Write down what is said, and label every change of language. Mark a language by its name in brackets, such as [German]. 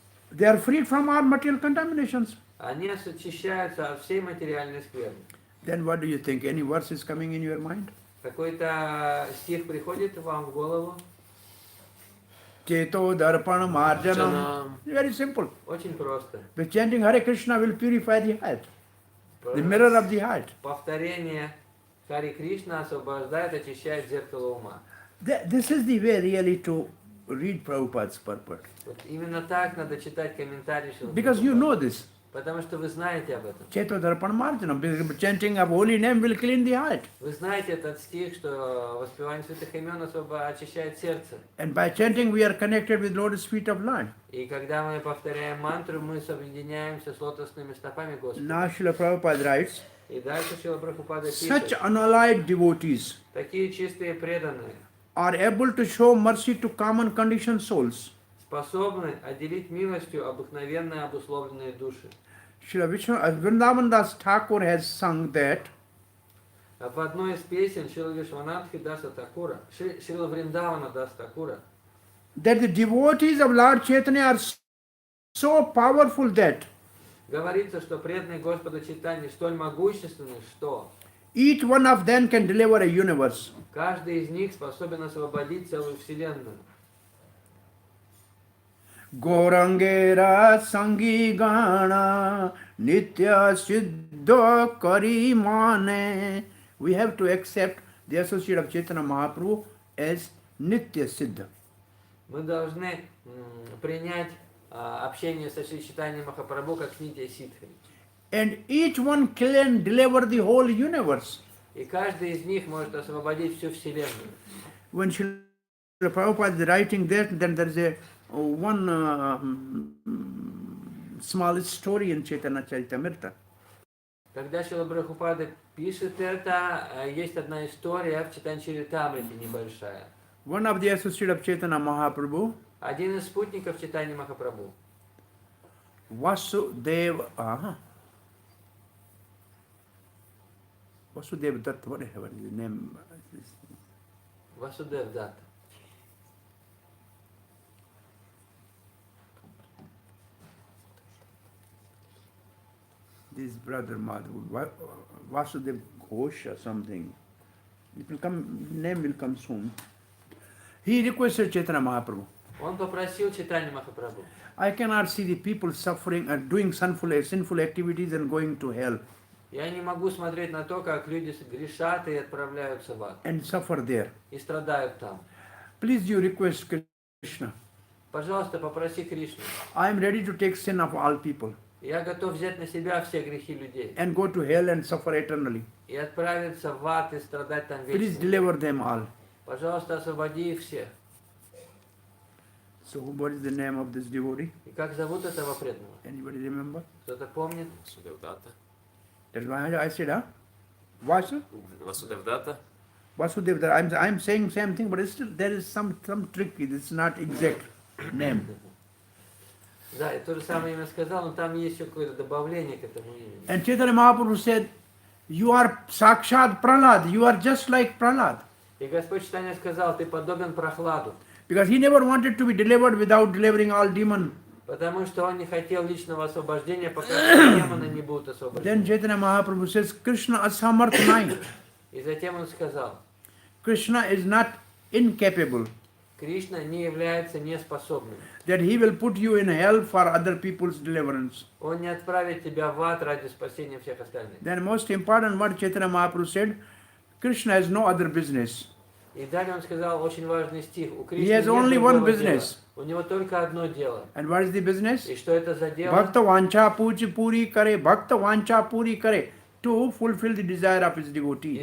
[English] They are freed from all material contaminations. [Russian] Они очищаются от всей материальной скверны. [English] Then what do you think? Any verse is coming in your mind? [Russian] Какой-то стих приходит вам в голову? [Sanskrit] Cheto darpan marjanam. Janam. [English] Very simple. [Russian] Очень просто. [English] The chanting Hare Krishna will purify the heart, the mirror of the heart. [Russian] Повторение Хари Кришна освобождает, очищает зеркало ума. [English] This is the way really to read Prabhupada's purport. [Russian] Вот именно так надо читать комментарии Шрилы [English] Because you [Russian] Прабхупады. [English] know this. [Russian] Потому что вы знаете об этом. [Sanskrit] Cheto darpan marjanam. [English] Chanting of holy name will clean the heart. [Russian] Вы знаете этот стих, что воспевание святых имен очищает сердце. [English] And by chanting we are connected with Lotus feet of Lord. [Russian] И когда мы повторяем мантру, мы соединяемся с лотосными стопами Господа. [English] Now Srila Prabhupada writes, [Russian] И дальше Шрила Прабхупада [English] such [Russian] пишет, [English] unallied devotees [Russian] такие чистые преданные [English] are able to show mercy to common conditioned souls. [Russian] способны отделить милостью обыкновенные обусловленные души. [English] Srila Vrindavan Das Thakur has sung that [Russian] В одной из песен Шрила Вишванатхи Даса Такура, Шрила Вриндавана Даса Такура, [English] the devotees of Lord Chaitanya are so powerful that [Russian] говорится, что преданные Господа Чайтаньи столь могущественны, что [English] each one of them can deliver a universe. [Russian] каждый из них способен освободить целую вселенную. [Bangla] Gorangera sangi gana nitya siddha kari mane. [English] We have to accept the associate of Chaitanya Mahaprabhu as nitya siddha. [Russian] Мы должны принять общение со Шри Чайтаньей Махапрабху как нитья ситхи. [English] And each one can deliver the whole universe. [Russian] И каждый из них может освободить всю вселенную. [English] When Srila Prabhupada is writing that, then there is a one small story in Chaitanya Charitamrita. [Russian] Когда Шрила Прабхупада пишет это, есть одна история в Чайтанья Чаритамрите небольшая. [English] One of the associates of Chaitanya Mahaprabhu, [Russian] Один из спутников Чайтаньи Махапрабху, [English] Vasudev Dutt, whatever his name. [Russian] Васудев Датта. [English] This brother Madhav, Vasudev Ghosh or something. It will come, name will come soon. He requested Chaitanya Mahaprabhu, [Russian] Он попросил Чайтанью Махапрабху: [English] I cannot see the people suffering and doing sinful activities and going to hell [Russian] я не могу смотреть на то, как люди грешат и отправляются в ад, [English] and suffer there. [Russian] и страдают там. [English] Please you request Krishna. [Russian] Пожалуйста, попроси Кришну. [English] I am ready to take sin of all people [Russian] Я готов взять на себя все грехи людей [English] and go to hell and suffer eternally. [Russian] и отправиться в ад и страдать там [English] Please [Russian] вечно. [English] deliver them all. [Russian] Пожалуйста, освободи их всех. [English] So what is the name of this devotee? [Russian] И как зовут этого преданного? [English] Anybody remember? [Russian] Кто-то помнит? [English] Vasudevdata. That's why I said, Vasu? Vasudevdata. Vasudev. I'm saying same thing, but still there is some trick. It's not exact name. [Russian] Да, я то же самое имя сказал, но там есть еще какое-то добавление к этому имени. [English] And Chaitanya Mahaprabhu said, you are Sakshat Prahlad. You are just like Prahlad. [Russian] И Господь Чайтанья сказал: ты подобен Прохладу, [English] Because he never wanted to be delivered without delivering all demons. [Russian] потому что он не хотел личного освобождения, пока все демоны не будут [English] Then [Russian] освобождены. [English] Chaitanya Mahaprabhu says, [Bangla] Krishna asamarthanai. [Russian] И затем он сказал: [English] Krishna is not incapable. [Russian] Кришна не является неспособным. [English] That he will put you in hell for other people's deliverance. [Russian] Он не отправит тебя в ад ради спасения всех остальных. [English] Then most important what Chaitanya Mahaprabhu said, Krishna has no other business. [Russian] И далее он сказал очень важный стих. У Кришны [English] has [Russian] нет [English] only [Russian] другого [English] one business. [Russian] дела. У него только одно дело. [English] And what is the business? [Russian] И что это за дело? [Bangla] Bhakta vancha puri kare, bhakta vancha puri kare, [English] to fulfill the desire of his devotee.